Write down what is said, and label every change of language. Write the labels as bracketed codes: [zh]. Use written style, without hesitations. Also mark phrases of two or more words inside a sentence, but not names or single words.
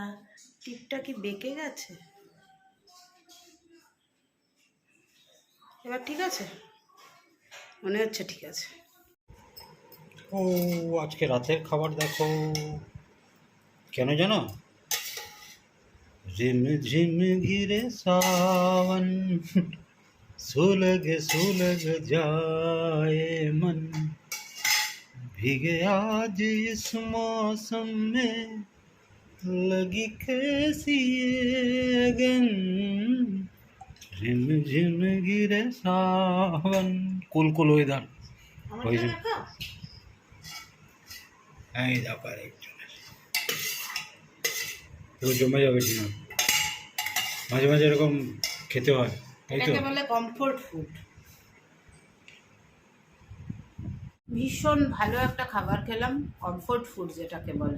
[bn] টিপটা কি বেঁকে গেছে? এবার ঠিক আছে, মনে হচ্ছে ঠিক আছে। ও আজকে রাতের খাবার দেখো, কেন জানো? [hi] रिम झिम गिरे सावन सुलग सुलग जाए मन भीगे आज इस मौसम में लगी कैसी ये अगन रिम झिम गिरे सावन कुल वेदार [bn] আমারটা ওই যে। রাখো। এই ব্যাপার একজন তো জমে যাবে কিনা মাঝে মাঝে এরকম খেতে হয় তাই তো এটাকে বলে [en] comfort food. [bn] ভীষণ ভালো একটা খাবার খেলাম, [en] comfort food [bn] যেটাকে বলে।